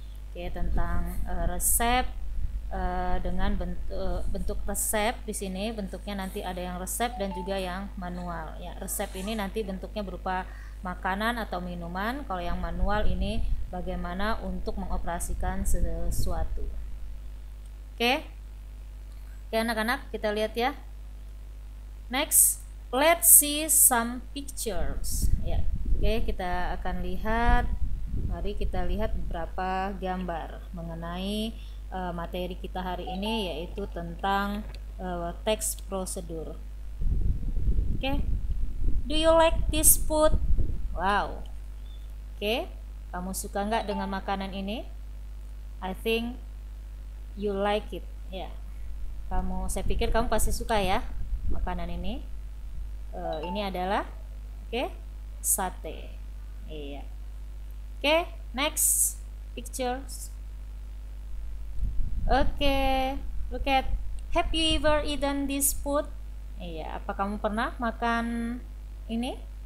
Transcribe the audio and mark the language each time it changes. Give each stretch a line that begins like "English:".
Indonesian: Oke, tentang resep dengan bentuk resep di sini bentuknya nanti ada yang resep dan juga yang manual. Ya, resep ini nanti bentuknya berupa makanan atau minuman, kalau yang manual ini bagaimana untuk mengoperasikan sesuatu. Oke. Oke, anak-anak, kita lihat ya.
English: Next, let's see some pictures.
Indonesian: Ya, oke, kita akan lihat. Mari kita lihat beberapa gambar mengenai materi kita hari ini, yaitu tentang text prosedur.
English: Oke, do you like this food? Wow.
Indonesian: Oke, kamu suka nggak dengan makanan ini?
English: I think you like it.
Indonesian: Ya, saya pikir kamu pasti suka ya makanan ini. Ini adalah sate. Iya.
English: Oke, next pictures. Oke, look at, have you ever eaten this food?
Indonesian: Iya, apa kamu pernah makan ini?